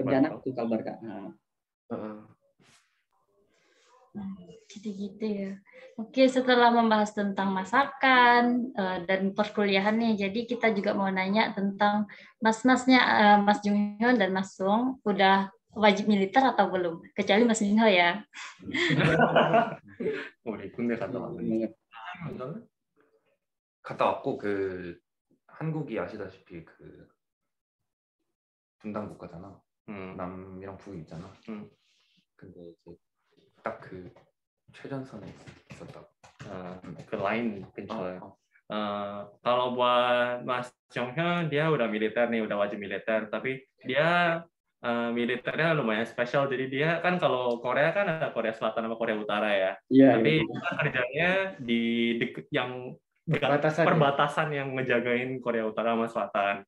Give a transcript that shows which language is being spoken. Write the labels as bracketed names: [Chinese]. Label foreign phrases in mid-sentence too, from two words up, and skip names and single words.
[Indonesian] Pontianak tuh kabar Kak. Nah. Jadi gitu ya. Oke, setelah membahas tentang masakan dan perkuliahan nih, jadi kita juga mau nanya tentang mas-masnya Mas Junghyun dan Mas Sung udah wajib militer atau belum? Kecuali Mas Minho ya. [Korean] 우리 군대 갔다 왔는데. 갔다 왔고 그 한국이 아시다시피 그 분단 국가잖아. 남이랑 북이 있잖아. 근데 이제 딱 그 최전선에 있었다고. Ke lain pencoy. [Indonesian] Kalau buat Mas Jonghyun dia udah militer nih, udah wajib militer, tapi dia militernya lumayan spesial. Jadi dia kan kalau Korea kan ada Korea Selatan sama Korea Utara ya. Iya. Tapi dia kerjanya di yang perbatasan yang ngejagain Korea Utara sama Selatan.